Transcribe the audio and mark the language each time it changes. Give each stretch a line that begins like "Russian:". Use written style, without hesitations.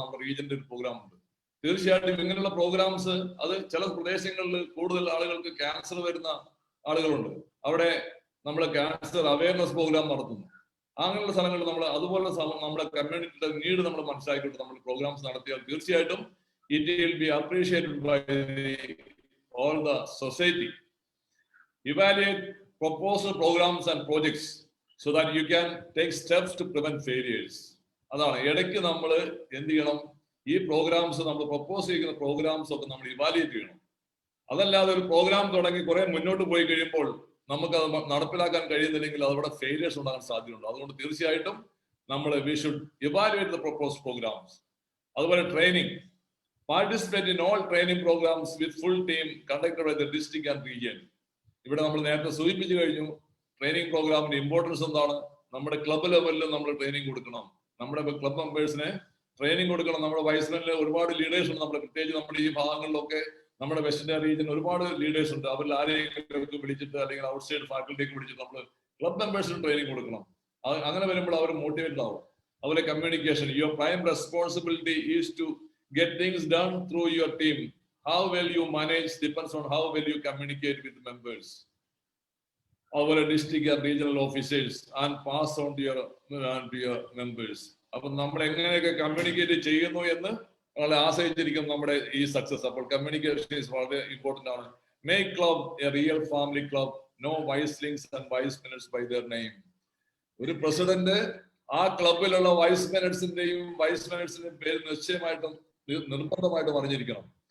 Malayalam: നമ്മുടെ റീജിയന്റെ ഒരു പ്രോഗ്രാം ഉണ്ട്. തീർച്ചയായിട്ടും ഇങ്ങനെയുള്ള പ്രോഗ്രാംസ്, അത് ചില പ്രദേശങ്ങളിൽ കൂടുതൽ ആളുകൾക്ക് ക്യാൻസർ വരുന്ന ആളുകളുണ്ട്. അവിടെ നമ്മൾ ക്യാൻസർ അവയർനെസ് പ്രോഗ്രാം നടത്തുന്നു. അങ്ങനെയുള്ള സ്ഥലങ്ങളിൽ നമ്മൾ അതുപോലെ നമ്മുടെ കമ്മ്യൂണിറ്റിയുടെ നീഡ് നമ്മൾ മനസ്സിലാക്കിയിട്ട് നമ്മൾ പ്രോഗ്രാംസ് നടത്തിയാൽ തീർച്ചയായിട്ടും
English: it will be appreciated by all the society. Evaluate proposed programs and projects so that you can take steps to prevent failures.
Malayalam: അതാണ് ഇടയ്ക്ക് നമ്മൾ എന്ത് ചെയ്യണം? ഈ പ്രോഗ്രാംസ്, നമ്മൾ പ്രപ്പോസ് ചെയ്യുന്ന പ്രോഗ്രാംസ് ഒക്കെ നമ്മൾ ഇവാലുവേറ്റ് ചെയ്യണം. അതല്ലാതെ ഒരു പ്രോഗ്രാം തുടങ്ങി കുറെ മുന്നോട്ട് പോയി കഴിയുമ്പോൾ നമുക്ക് അത് നടപ്പിലാക്കാൻ കഴിയുന്നില്ലെങ്കിൽ അതവിടെ ഫെയിലിയേഴ്സ് ഉണ്ടാകാൻ സാധ്യതയുണ്ട്. അതുകൊണ്ട് തീർച്ചയായിട്ടും നമ്മൾ
English: We should evaluate the propose programs.
Malayalam: അതുപോലെ training.
English: Participate in all training programs with full team conducted by the district and region.
Malayalam: ഇവിടെ നമ്മൾ നേരത്തെ സൂചിപ്പിച്ചു കഴിഞ്ഞു ട്രെയിനിങ് പ്രോഗ്രാമിന്റെ ഇമ്പോർട്ടൻസ് എന്താണ്. നമ്മുടെ ക്ലബ് ലെവലിൽ നമ്മൾ ട്രെയിനിങ് കൊടുക്കണം. നമ്മുടെ ക്ലബ് മെമ്പേഴ്സിന് ട്രെയിനിങ് കൊടുക്കണം. നമ്മുടെ വൈസ്മെന്റിൽ ഒരുപാട് ലീഡേഴ്സ് ഉണ്ട്. പ്രത്യേകിച്ച് നമ്മുടെ ഈ ഭാഗങ്ങളിലൊക്കെ നമ്മുടെ വെസ്റ്റ് ഇന്ത്യ റീജിയൻ ഒരുപാട് ലീഡേഴ്സ് ഉണ്ട്. അവരിൽ ആരെയൊക്കെ വിളിച്ചിട്ട്, അല്ലെങ്കിൽ ഔട്ട്സൈഡ് ഫാക്കൽറ്റിയൊക്കെ വിളിച്ചിട്ട് നമ്മൾ ക്ലബ് മെമ്പേഴ്സിന് ട്രെയിനിങ് കൊടുക്കണം. അങ്ങനെ വരുമ്പോൾ അവർ മോട്ടിവേറ്റഡ് ആവും. അതുപോലെ communication.
English: Your prime responsibility is to get things done through your team. How well you manage depends on how well you communicate with members, our district and regional officers, and pass on to your members.
Malayalam: അപ്പോൾ നമ്മൾ എങ്ങനെയൊക്കെ communicate ചെയ്യുന്നു എന്ന് വളരെ ആശ്രയിച്ചിരിക്കും നമ്മുടെ ഈ success. അപ്പോൾ കമ്മ്യൂണിക്കേഷൻ ഈസ് വളരെ ഇമ്പോർട്ടന്റ് ആണ്.
English: Make club a real family club. No whistlings and wise minutes by their name.
Malayalam: ഒരു പ്രസിഡന്റ് ആ ക്ലബിലുള്ള വൈസ് മിനിറ്റ്സിന്റെയും പേര് നിശ്ചയമായിട്ടും നിർബന്ധമായിട്ടും അറിഞ്ഞിരിക്കണം.